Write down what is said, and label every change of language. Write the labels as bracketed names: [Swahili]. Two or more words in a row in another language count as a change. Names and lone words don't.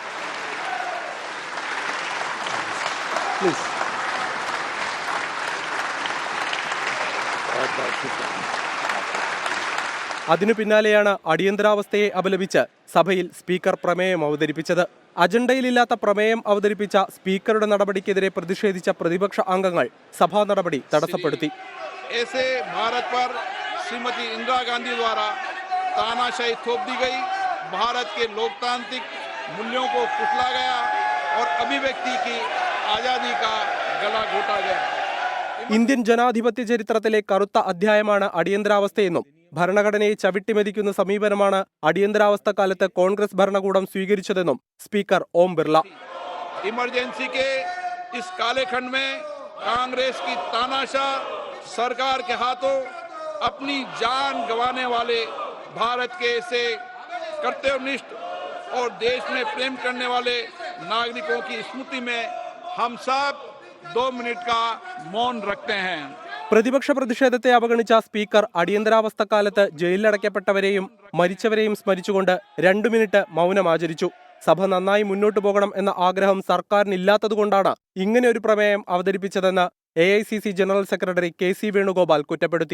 [Malayalam] അതിനു പിന്നാലെയാണ് അടിയന്തരാവസ്ഥയെ അപലപിച്ച് സഭയിൽ സ്പീക്കർ പ്രമേയം അവതരിപ്പിച്ചത്. അജണ്ടയിലില്ലാത്ത പ്രമേയം അവതരിപ്പിച്ച സ്പീക്കറുടെ നടപടിക്കെതിരെ പ്രതിഷേധിച്ച പ്രതിപക്ഷ അംഗങ്ങൾ സഭാ നടപടി തടസ്സപ്പെടുത്തി. [Hindi] श्रीमती इंदिरा गांधी द्वारा तानाशाही थोप दी गई, भारत के लोकतांत्रिक मूल्यों को कुचला गया और अभिव्यक्ति की आजादी का गला घोटा गया. [Malayalam] ഇന്ത്യൻ ജനാധിപത്യ ചരിത്രത്തിലെ കറുത്ത അധ്യായമാണ് അടിയന്തരാവസ്ഥയെന്നും ഭരണഘടനയെ ചവിട്ടിമെതിക്കുന്ന സമീപനമാണ് അടിയന്തരാവസ്ഥ കാലത്ത് കോൺഗ്രസ് ഭരണകൂടം സ്വീകരിച്ചതെന്നും സ്പീക്കർ ഓം ബിർള. [Hindi] इमरजेंसी के इस कालेखंड में कांग्रेस की तानाशाह सरकार के हाथों अपनी जान गंवाने वाले भारत के ऐसे कर्तव्यनिष्ठ और देश में प्रेम करने वाले नागरिकों की स्मृति में हम सब 2 मिनट का मौन रखते हैं. [Malayalam] പ്രതിപക്ഷ പ്രതിഷേധത്തെ അവഗണിച്ച സ്പീക്കർ അടിയന്തരാവസ്ഥ കാലത്ത് ജയിലിലടയ്ക്കപ്പെട്ടവരെയും മരിച്ചവരെയും സ്മരിച്ചുകൊണ്ട് 2 മിനിറ്റ് മൗനം ആചരിച്ചു. സഭ നന്നായി മുന്നോട്ടു പോകണം എന്ന ആഗ്രഹം സർക്കാരിനില്ലാത്തതുകൊണ്ടാണ് ഇങ്ങനെ ഒരു പ്രമേയം അവതരിപ്പിച്ചതെന്ന് AICC ജനറൽ സെക്രട്ടറി KC വേണുഗോപാൽ കുറ്റപ്പെടുത്തി.